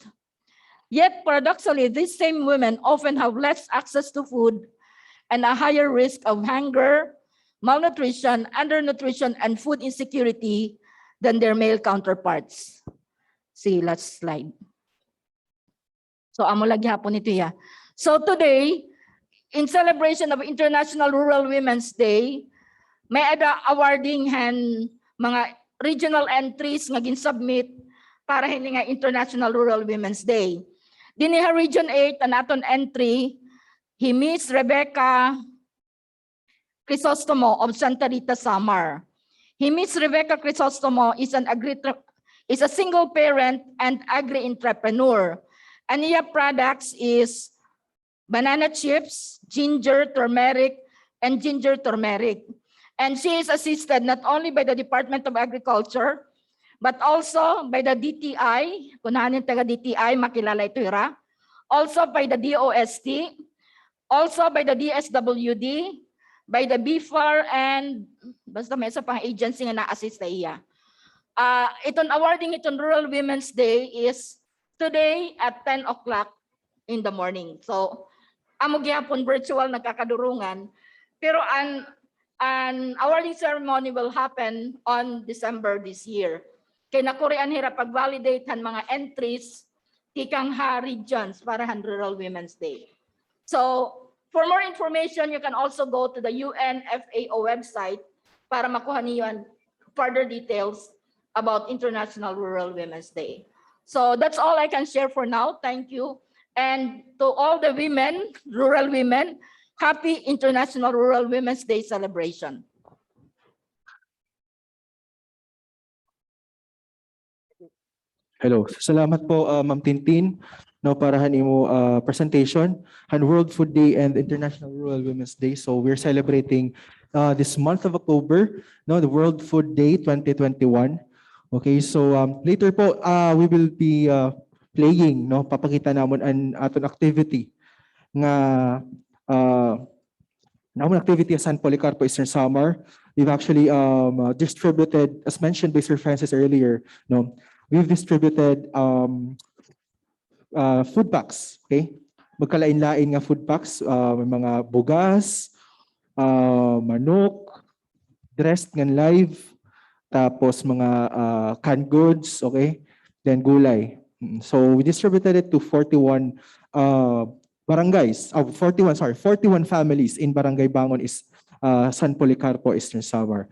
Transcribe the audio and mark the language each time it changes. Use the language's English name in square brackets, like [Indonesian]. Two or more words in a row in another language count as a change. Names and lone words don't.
[English] Yet, paradoxically, these same women often have less access to food and a higher risk of hunger, malnutrition, undernutrition, and food insecurity than their male counterparts. See, last slide. So, [Waray] amo lagi hapon ito ya. [English] So today, in celebration of International Rural Women's Day, [Waray] may awarding mga [English] regional entries [Waray] nga gin-submit para hindi nga International Rural Women's Day. Diniha Region 8, ang aton entry, Miss Rebecca Crisostomo of Santa Rita, Samar. [English] Miss Rebecca Crisostomo is a single parent and agri-entrepreneur. And her products is banana chips, ginger, turmeric, and ginger turmeric. And she is assisted not only by the Department of Agriculture, but also by the DTI, [Waray] kunahan yung taga DTI, makilala ito ira. [English] Also by the DOST, also by the DSWD, by the BFAR, and [Waray] basta may isa pang agency nga na-assist na iya. Itong awarding itong [English] Rural Women's Day is today at 10 o'clock in the morning. [Waray] So, [English] amo gyapon virtual nagkakadurungan, pero an awarding ceremony will happen on December this year. [Waray] Kay nakorean hira pag-validate han mga entries kikang ha regions para han Rural Women's Day. [English] So, for more information, you can also go to the UNFAO website [Waray] para makuha niyo [English] further details about International Rural Women's Day. [Waray] So that's all I can share for now. [English] Thank you. And to all the women, rural women, happy International Rural Women's Day celebration. Hello. [Waray] Salamat po, Ma'am Tintin, no, para mo presentation han World Food Day and International Rural Women's Day. [English] So we're celebrating this month of October, no, the World Food Day 2021. Okay, so later po we will be playing, [Waray] no, papakita namon an aton activity nga namon activity sa San Policarpo Eastern Samar. [English] We've actually distributed, as mentioned by Sir Francis earlier, no, we've distributed food packs, okay? [Waray] Magkalain-lain nga [English] food packs, [Waray] may mga bugas, manok, dressed ngan live, tapos mga [English] canned goods, [Waray] okay? [English] Then gulay. So we distributed it to 41 barangays, 41 families in Barangay Bangon is San Policarpo, Eastern Samar.